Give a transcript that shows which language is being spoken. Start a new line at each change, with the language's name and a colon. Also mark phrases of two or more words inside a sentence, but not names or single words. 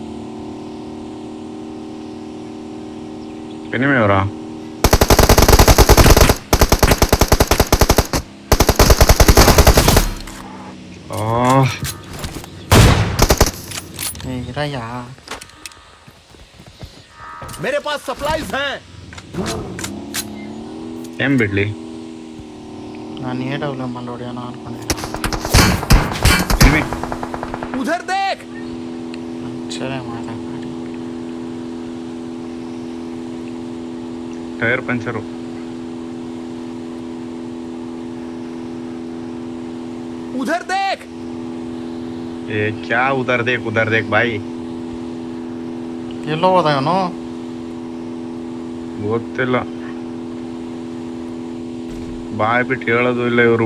Kannada: ಎನಿಮಿ ಅವರಾ? ಇರಯ್ಯ,
Hindi: मेरे पास सप्लाईज हैं.
Kannada: ಏನ್ ಬಿಡ್ಲಿ? ನಾನು AW ಮಾಡಿ ಹೊಡಿಯೋಣ ಅನ್ಕೊಂಡಿದ್ದೆ. ಎನಿಮಿ
Hindi: उधर देख.
Kannada: ಸರಿ ಮಾತಾಡಿ.
English: tyre puncture.
Hindi: उधर देख. ए क्या उधर देख भाई.
Kannada: ಎಲ್ಲೋ ಹೋದ ಇವನು? ಗೊತ್ತಿಲ್ಲ. ಬಾಯ್ ಬಿಟ್ಟು ಹೇಳೋದು ಇಲ್ಲ ಇವರು.